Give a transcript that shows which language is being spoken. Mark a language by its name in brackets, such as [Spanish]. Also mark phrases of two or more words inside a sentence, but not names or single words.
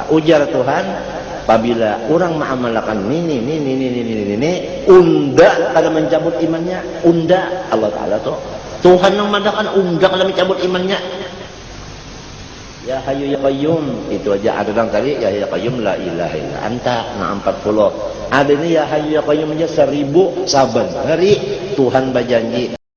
[Banjar] Ujar Tuhan, apabila orang mengamalkan ini, unda kada mencabut imannya, unda Allah Taala tuh. Tuhan yang mengatakan unda kada mencabut imannya. [Arabic] يا حي يا قيوم, [Banjar] itu aja ada orang tadi ya [Arabic] يا قيوم لا إله إلا أنت, [Banjar] nah 40. Ada ini [Arabic] يا حي يا قيوم [Banjar] aja 1000 saban hari Tuhan berjanji